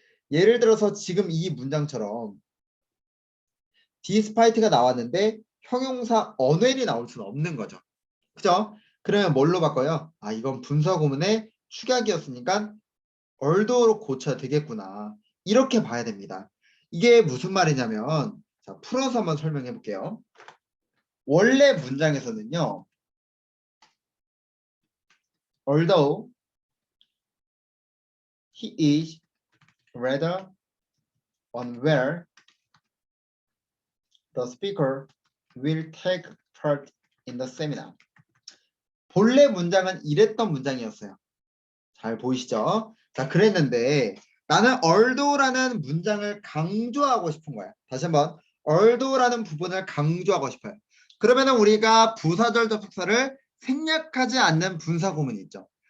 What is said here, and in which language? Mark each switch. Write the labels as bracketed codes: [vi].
[ko] 예를 들어서 지금 이 문장처럼 despite가 나왔는데 형용사 unwell이 나올 수는 없는 거죠. 그죠? 그러면 뭘로 바꿔요? 이건 분사구문의 축약이었으니까 although로 고쳐야 되겠구나. 이렇게 봐야 됩니다. 이게 무슨 말이냐면 자, 풀어서 한번 설명해 볼게요. 원래 문장에서는요. [en] Although he is rather unaware, the speaker will take part in the seminar. [ko] 본래 문장은 이랬던 문장이었어요. 잘 보이시죠? 자, 그랬는데 나는 although라는 문장을 강조하고 싶은 거야. 다시 한번 although라는 부분을 강조하고 싶어요. 그러면은 우리가 부사절 접속사를 생략하지 않는 분사 구문이 있죠.